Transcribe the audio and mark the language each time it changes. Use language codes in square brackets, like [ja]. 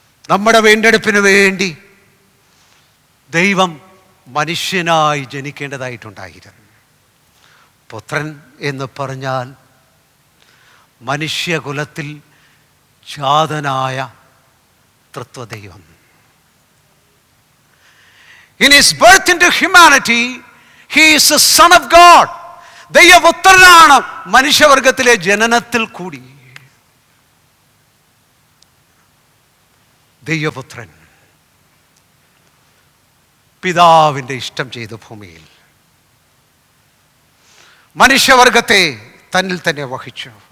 [ml] നമ്മുടെ വീണ്ടെടുപ്പിന് വേണ്ടി ദൈവം മനുഷ്യനായി ജനിക്കേണ്ടതായിട്ടുണ്ടായിരുന്നു. പുത്രൻ എന്ന് പറഞ്ഞാൽ മനുഷ്യകുലത്തിൽ ജാതനായ തൃത്വദൈവം. [en] In his birth into humanity, he is the Son of God. [ml] ദൈവപുത്രനാണ് മനുഷ്യവർഗത്തിലെ ജനനത്തിൽ കൂടി. ദൈവപുത്രൻ പിതാവിൻ്റെ ഇഷ്ടം ചെയ്തു ഭൂമിയിൽ മനുഷ്യവർഗത്തെ തന്നിൽ തന്നെ വഹിച്ചു.